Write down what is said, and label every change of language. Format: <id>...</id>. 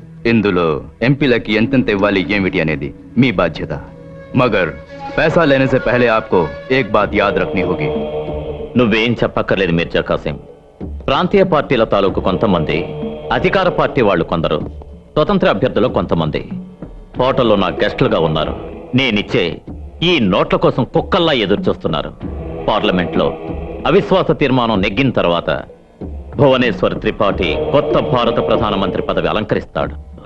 <te>ఇందులో ఎంపీలకి ఎంతెంత ఇవ్వాలి ఏమిటి అనేది మీ బాధ్యత.</te> <hi>మగర్ पैसा लेने से पहले आपको एक बात याद रखनी होगी.</hi> <te>నువ్వేం చెప్పక్కర్లేదు మిర్జా కాసిం. ప్రాంతీయ పార్టీల తాలూకు కొంతమంది, అధికార పార్టీ వాళ్ళు కొందరు, స్వతంత్ర అభ్యర్థులు కొంతమంది హోటల్లో నా గెస్టులుగా ఉన్నారు. నేనిచ్చే ఈ నోట్ల కోసం కుక్కల్లా ఎదురు చూస్తున్నారు. పార్లమెంట్లో అవిశ్వాస తీర్మానం నెగ్గిన తర్వాత భువనేశ్వర్ త్రిపాఠి కొత్త భారత ప్రధానమంత్రి పదవి అలంకరిస్తాడు.</te>